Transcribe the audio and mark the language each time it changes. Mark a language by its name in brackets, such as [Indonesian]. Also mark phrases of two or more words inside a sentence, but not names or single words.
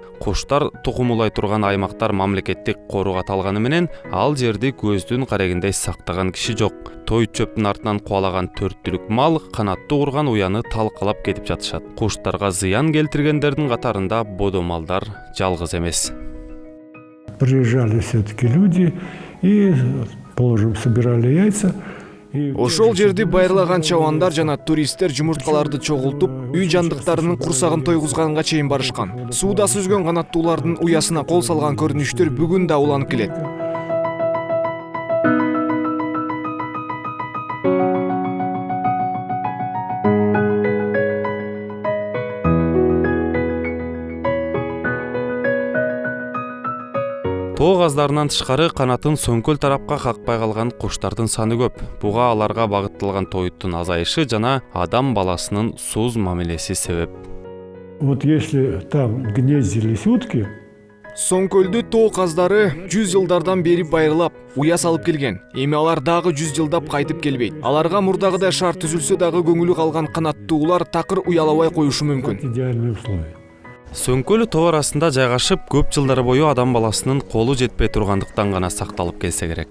[Kyrgyz] Куштар тукумулай турган аймактар мамлекеттик корууга аталганы менен ал жерди көздүн карегиндей сактаган киши жок. Той чөптүн артынан куалаган 4 түлүк мал канаттуу урган уяны талкалап кетип жатышат. Куштарга зыян келтиргендердин катарында бодомалдар жалгыз эмес. [Russian] Приезжали все-таки люди и, положим, собирали яйца. [Kyrgyz] Ошол жерди байырлаган чабандар жана туристтер жумурткаларды чогултуп, үй жандыктарынын курсагын тойгузганга чейин барышкан. Сууда сүзгөн канаттуулардын уясына кол салган көрүнүштөр бүгүн да уланып келет. Тоо каздарынан тышкары канатын Сөңкөл тарапка какпай калган куштардын саны көп. Буга аларга багытталган тоюттун азайышы жана адам баласынын суз мамилеси себеп. [Russian] Вот если там гнездились утки, [Kyrgyz] Сөңкөлдү тоо каздары 100 жылдардан бери байырлап, уя салып келген. Эми алар дагы 100 жылдап кайтып келбейт. Аларга мурдагыдай шарт түзүлсө дагы көңүлү калган канаттуулар такыр уялабай коюшу мүмкүн. [Russian] идеальные условия. [Kyrgyz] Сөңкөл тоо арасында жайгашып, көп жылдар бою адам баласынын колу жетпей тургандыктан гана сакталып келсе керек.